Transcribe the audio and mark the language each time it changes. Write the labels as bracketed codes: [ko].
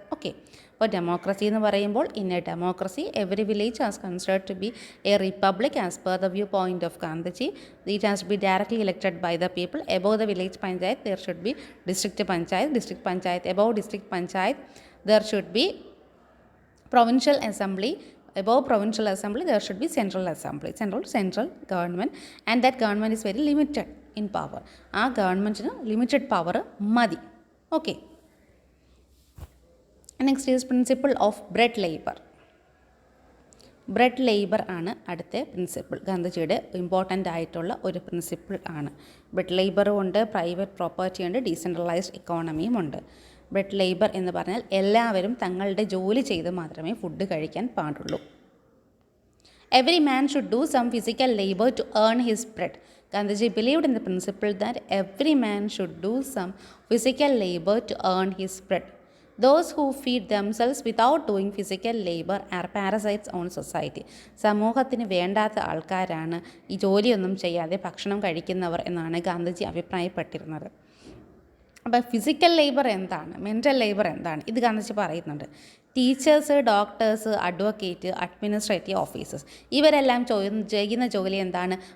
[en] okay, [ml] അപ്പോൾ democracy എന്ന് പറയുമ്പോൾ [en] In a democracy every village has considered to be a republic as per the view point of Gandhiji. It has to be directly elected by the people. Above the village panchayat there should be district panchayat. District panchayat above district panchayat there should be provincial assembly. Above provincial assembly there should be central assembly, central government, and that government is very limited in power. [ml] ആ ഗവൺമെൻറ്റിന് limited power മതി. [en] Okay, next is principle of bread labour. [ml] Bread labour ആണ് അടുത്ത principle. ഗാന്ധിജിയുടെ important ആയിട്ടുള്ള ഒരു principle ആണ്. Bread ലേബറും ഉണ്ട്, പ്രൈവറ്റ് പ്രോപ്പർട്ടി ഉണ്ട്, ഡീസെൻട്രലൈസ്ഡ് ഇക്കോണമിയും ഉണ്ട്. ബ്രെഡ് ലേബർ എന്ന് പറഞ്ഞാൽ എല്ലാവരും തങ്ങളുടെ ജോലി ചെയ്ത് മാത്രമേ ഫുഡ് കഴിക്കാൻ പാടുള്ളൂ. [en] Every man should do some physical labour to earn his bread. Gandhiji believed in the principle that every man should do some physical labor to earn his bread. Those who feed themselves without doing physical labor are parasites on society. [ml] സമൂഹത്തിന് വേണ്ടാത്ത ആൾക്കാരാണ് ഈ ജോലിയൊന്നും ചെയ്യാതെ ഭക്ഷണം കഴിക്കുന്നവർ എന്നാണ് ഗാന്ധിജി അഭിപ്രായപ്പെട്ടിരുന്നത്. അപ്പോൾ physical labour എന്താണ്, മെൻ്റൽ ലേബർ എന്താണ്, ഇത് ഗാന്ധിജി പറയുന്നുണ്ട്. Teachers, doctors, advocate, administrative officers ഇവരെല്ലാം ചെയ്യുന്ന ജോലി എന്താണ്?